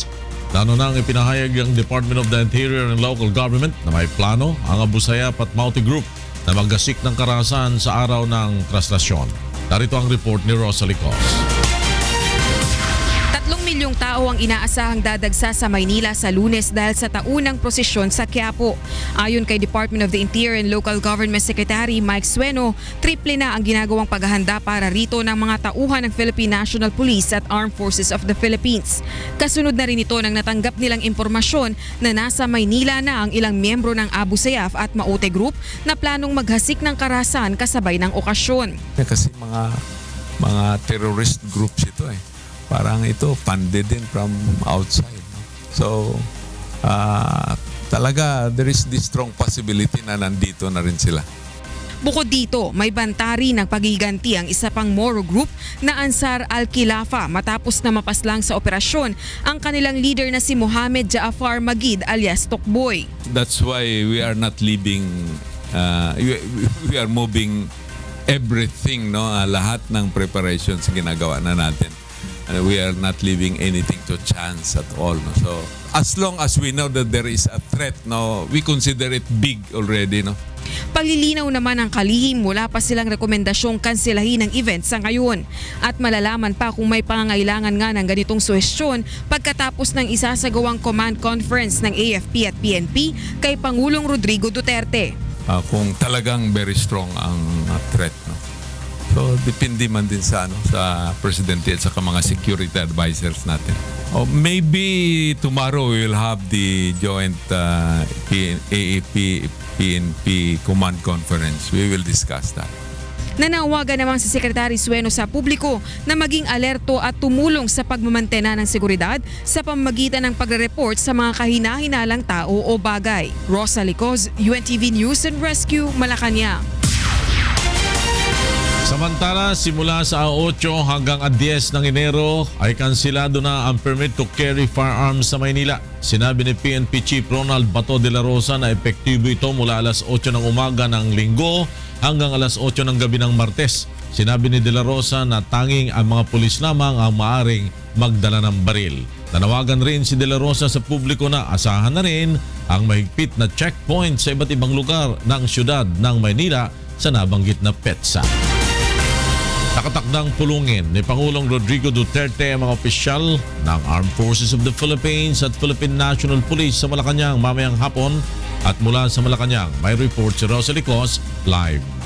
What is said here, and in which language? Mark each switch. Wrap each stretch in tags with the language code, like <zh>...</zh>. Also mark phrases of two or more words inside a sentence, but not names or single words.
<tl>Lalo nang ipinahayag ang Department of the Interior and Local Government na may plano ang Abu Sayyaf at Mauti Group na maggasik ng karahasan sa araw ng traslasyon. Narito ang report ni Rosalie Cos. 3 milyong tao ang inaasahang dadagsa sa Maynila sa Lunes dahil sa taunang prosesyon sa Quiapo. Ayon kay Department of the Interior and Local Government Secretary Mike Sueno, triple na ang ginagawang paghahanda para rito ng mga tauhan ng Philippine National Police at Armed Forces of the Philippines. Kasunod na rin ito nang natanggap nilang impormasyon na nasa Maynila na ang ilang miyembro ng Abu Sayyaf at Mauti Group na planong maghasik ng karahasan kasabay ng okasyon. Kasi mga</tl> <en>terrorist groups</en> <tl>ito eh. Parang ito funded din</tl> <en>from outside.</en> <tl>No?</tl> <en>So, talaga there is this strong possibility</en> <tl>na nandito na rin sila. Bukod dito, may bantari ng pagiganti ang isa pang Moro group na Ansar al-Khilafa matapos na mapaslang sa operasyon ang kanilang leader na si Mohamed Jaafar Magid alias Tokboy.</tl> <en>That's why we are not leaving, we are moving everything, no?</en> <tl>Lahat ng preparations ginagawa na natin.</tl> <en>We are not leaving anything to chance at all. No? So, as long as we know that there is a threat, no, we consider it big already. No?</en> <tl>Paglilinaw naman ang kalihim mula pa silang rekomendasyong kanselahin ng event sa ngayon. At malalaman pa kung may pangangailangan nga ng ganitong suhestyon pagkatapos ng isasagawang</tl> <en>command conference</en> <tl>ng AFP at PNP kay Pangulong Rodrigo Duterte. Kung talagang</tl> <en>very strong</en> <tl>ang threat. No? So, depende man din sa presidente at saka mga</tl> <en>security advisors</en> <tl>natin.</tl> <en>Maybe tomorrow we will have the joint AAP-PNP command conference. We will discuss that.</en> <tl>Nanawagan naman si Secretary Sueno sa publiko na maging alerto at tumulong sa pagmamantena ng seguridad sa pamamagitan ng pagre-report sa mga kahina-hinalang tao o bagay. Rosalie Cos, UNTV News and Rescue, Malacanang. Samantala, simula sa 8 hanggang 10 ng Enero ay kansilado na ang</tl> <en>permit to carry firearms</en> <tl>sa Maynila. Sinabi ni PNP Chief Ronald Bato de la Rosa na epektibo ito mula alas 8 ng umaga ng Linggo hanggang alas 8 ng gabi ng Martes. Sinabi ni de la Rosa na tanging ang mga pulis lamang ang maaring magdala ng baril. Nanawagan rin si de la Rosa sa publiko na asahan na rin ang mahigpit na checkpoint sa iba't ibang lugar ng syudad ng Maynila sa nabanggit na petsa. Nakatakdang pulungin ni Pangulong Rodrigo Duterte ang mga opisyal ng Armed Forces of the Philippines at Philippine National Police sa Malacanang mamayang hapon at mula sa Malacanang may report si Rosalie Cos live.</tl>